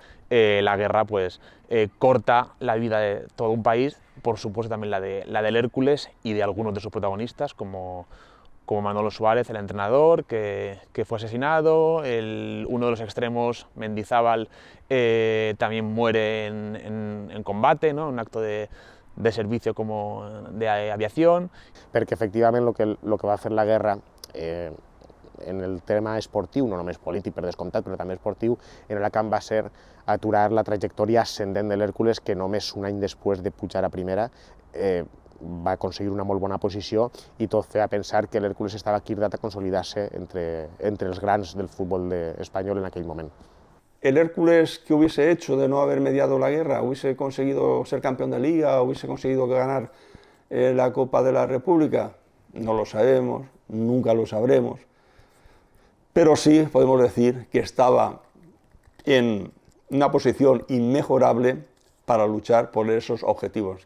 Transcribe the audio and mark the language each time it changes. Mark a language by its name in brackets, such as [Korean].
[Spanish] La guerra pues corta la vida de todo un país, por supuesto también la del Hércules y de algunos de sus protagonistas, como Manolo Suárez, el entrenador, que fue asesinado, uno de los extremos, Mendizábal, también muere en combate, ¿no?, un acto de servicio como de aviación. [Catalan] Perquè efectivament lo que va fer la guerra en el tema esportiu, no només polític per descomptat, però també esportiu, en Alacant va ser aturar la trajectòria ascendent de l'Hèrcules, que només un any després de pujar a primera va aconseguir una molt bona posició, i tot feia pensar que l'Hèrcules estava cridat a consolidar-se entre els grans del futbol espanyol en aquell moment. [Spanish] ¿El Hércules qué hubiese hecho de no haber mediado la guerra? ¿Hubiese conseguido ser campeón de liga? ¿Hubiese conseguido ganar la Copa de la República? No lo sabemos. nunca lo sabremos, pero sí podemos decir que estaba en una posición inmejorable para luchar por esos objetivos.